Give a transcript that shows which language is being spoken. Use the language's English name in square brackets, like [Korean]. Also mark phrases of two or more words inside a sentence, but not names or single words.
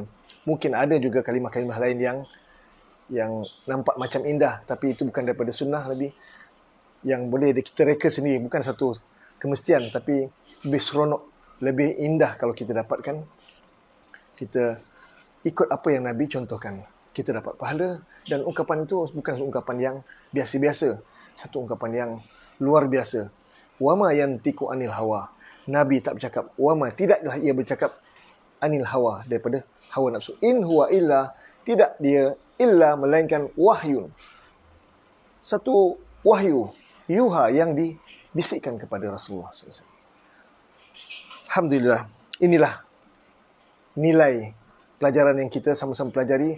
[Malay] Mungkin ada juga kalimah-kalimah lain yang nampak macam indah, tapi itu bukan daripada sunnah Nabi, yang boleh kita reka sendiri, bukan satu kemestian, tapi lebih seronok, lebih indah kalau kita dapatkan, kita ikut apa yang Nabi contohkan, kita dapat pahala. Dan ungkapan itu bukan ungkapan yang biasa-biasa, satu ungkapan yang luar biasa. [Arabic] وما ينطق عن الهوى, [Malay] Nabi tak bercakap, wama, tidaklah ia bercakap [Arabic] عن الهوى, [Malay] daripada hawa nafsu. [Arabic] إن هو إلا, [Malay] tidak dia illa, melainkan wahyun, satu wahyu, yuha, yang dibisikkan kepada Rasulullah SAW. Alhamdulillah, inilah nilai pelajaran yang kita sama-sama pelajari.